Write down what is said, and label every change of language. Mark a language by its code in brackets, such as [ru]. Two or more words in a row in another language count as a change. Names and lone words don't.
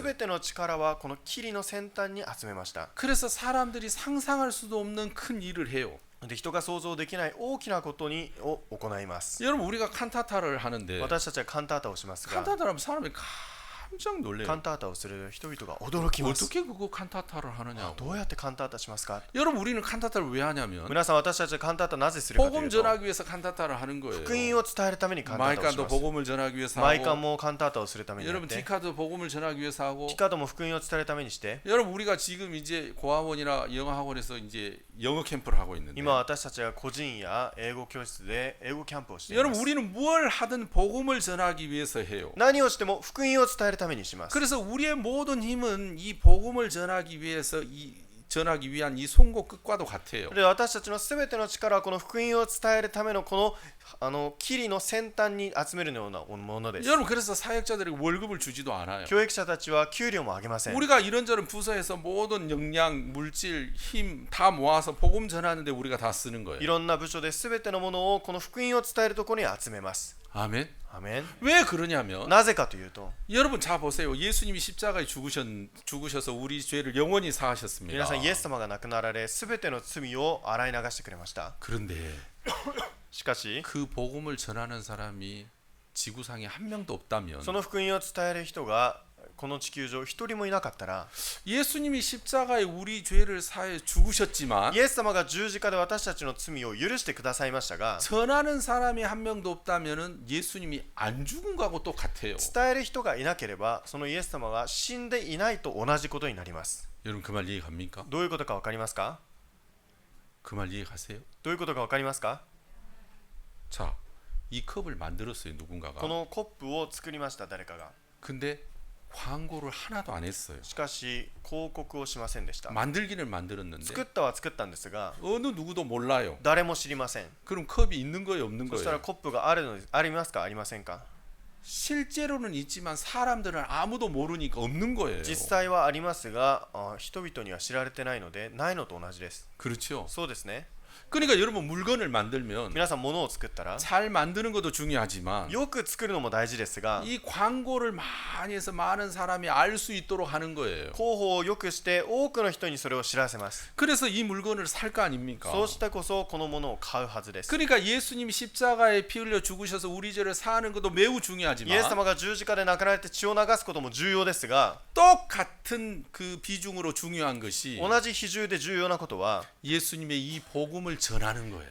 [ja] 全ての力はこのキリの先端に集めました。 [ko] 그래서 사람들이 상상할 수도 없는 큰 일을 해요. [ja] で、人が想像できない大きなことを行います。 [ko] 여러분 우리가 칸타타를 하는데 [ja] 私たちはカンタータをしますが、 [ko] 칸타타를 하면 사람이 깜짝 [ja] カ [ko] 놀래요. [ja] ンタータをする人々が驚きます。 [ko] 어떻게 그거 칸타타를 하느냐고. [ja] どうやってカンタータしますか？ [ko] 여러분 우리는 칸타타를 왜 하냐면 [ja] 皆さん、私たちはカンタータなぜするかとい [ko] 복음 [ja] うと、 [ko] 전하기 위해서 칸타타를 하는 거예요. [ja] 福音を伝えるためにカンタータをし [ko] 마이칸도 [ja] ます。 [ko] 복음을 전하기 위해서 [ja] マイカン [ko] 하고 [ja] もカンタータをするためにやっ [ko] 여러분 [ja] て、 [ko] 디카도 복음을 전하기 위해서 하고 [ja] ティカドも福音を伝えるためにして、 [ko] 여러분 우리가 지금 이제 고아원이나 영어학원에서 이제 영어 캠프를 하고 있는데 [ja] 今私たちは個人や英語教室で英語キャンプをしていま [ko] 여러분 [ja] す。 [ko] 우리는 뭘 하든 복음을 전하기 위해서 해요. [ja] 何をしても福音を伝えるためにします。 [ko] 그래서 우리의 모든 힘은 이 복음을 전하기 위해서 전하기 위한 이 송곳 끝과도 같아요. [ja] で、私たちのすべての力はこの福音を伝えるためのこのキリの先端に集めるようなものです。 [ko] 여러분 그래서 사역자들에게 월급을 주지도 않아요. [ja] 教育者たちは給料も上げません。 [ko] 우리가 이런저런 부서에서 모든 역량, 물질, 힘 다 모아서 복음 전하는데 우리가 다 쓰는 [ja] い [ko] 거예요. [ja] ろんな部署で全てのものをこの福音を伝えるところに集めます。 [ko] 아멘. [ja] アメン。 [ko] 왜 그러냐면 [ja] なぜかというと、 [ko] 여러분 자 보세요. 예수님이 십자가에 죽으셔서 우리 죄를 영원히 사하셨습니다. [ja] 皆さん、イエス様が亡くなられ、全ての罪を洗い流してくれました。 [ko] 그런데 [ja] しかし、 [ko] 그 복음을 전하는 사람이 지구상에 한 명도 없다면 [ja] その福音を伝える人がこの地球上一人もいなかったら、 [ko] 예수님이 십자가에 우리 죄를 사해 죽으셨지만 [ja] イエス様が十字架で私たちの罪を許してくださいましたが、 [ko] 전하는 사람이 한 명도 없다면은 예수님이 안 죽은 거하고 똑같아요. [ja] 伝える人がいなければ、そのイエス様が死んでいないと同じことになります。 [ko] 여러분 그 말 이해 갑니까? [ja] どういうことか分かりますか？ [ko] 그 말 이해 가세요? [ja] どういうことか分かりますか？ [ko] 자, 이 컵을 만들었어요 누군가가. [ja] このコップを作りました、誰かが。 [ko] 근데 광고를 하나도 안 했어요. [ja] しかし広告をしませんでした。 [ko] 만들기는 만들었는데 [ja] 作ったは作ったんですが、 [ko] 어느 누구도 몰라요. [ja] 誰も知りません。 [ko] 그럼 컵이 있는 거예요, 없는 [ja] そしたら [ko] 거예요? [ja] コップがありますか、ありませんか？ [ko] 실제로는 있지만 사람들은 아무도 모르니까 없는 거예요. [ja] 実際はありますが、人々には知られてないので、ないのと同じです。 [ko] 그렇죠. [ja] そうですね。 [ko] 그러니까 여러분 물건을 만들면 [ja] 皆さん、物を作ったら [ko] 잘 만드는 것도 중요하지만 [ja] よく作るのも大事ですが、 [ko] 이 광고를 많이 해서 많은 사람이 알 수 있도록 하는 거예요. [ja] 広報をよくして多くの人にそれを知らせます。 [ko] 그래서 이 물건을 살 거 아닙니까? [ja] そうしてこそこのものを買うはずです。 [ko] 그러니까 예수님이 십자가에 피 흘려 죽으셔서 우리 죄를 사하는 것도 매우 [ja] イエス [ko] 중요하지만 [ja] 様が十字架で亡くなられて血を流すことも重要ですが、 [ko] 똑같은 그 비중으로 중요한 것이 [ja] 同じ比重で重要なことは [ko] 예수님의 이 복음을 전하는 거예요.